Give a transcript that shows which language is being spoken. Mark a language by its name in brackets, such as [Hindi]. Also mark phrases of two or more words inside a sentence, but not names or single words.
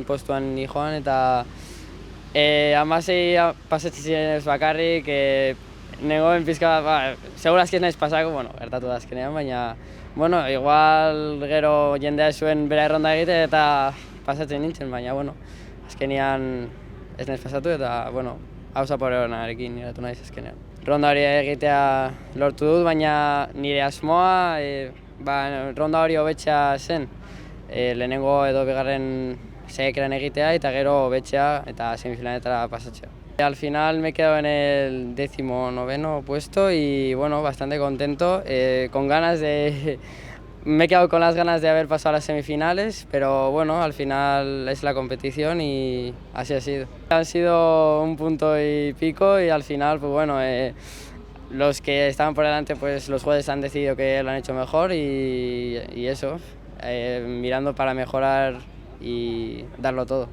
[Basque] postuan nijoan, eta 16 pasatzen ziren ez bakarrik, nengoen pizka, segurazki ez naiz pasako, gertatu da azkenean, baina, igual gero jendea zuen bera erronda egite eta pasatzen nintzen, baina, azkenean ez naiz pasatu eta, hau zapore honarekin geratu naiz azkenean. Ronda hori egitea lortu dut, baina nire asmoa, ronda hori hobetzea zen. Lehenengo edo bigarren saiakeran egitea eta gero hobetzea eta semifinaletara pasatzea. [Spanish] Al final me he quedado en el 19º puesto y bastante contento, me he quedado con las ganas de haber pasado a las semifinales, pero al final es la competición y así ha sido. Han sido un punto y pico y al final, los que estaban por delante, los jueces han decidido que lo han hecho mejor y eso, mirando para mejorar y darlo todo.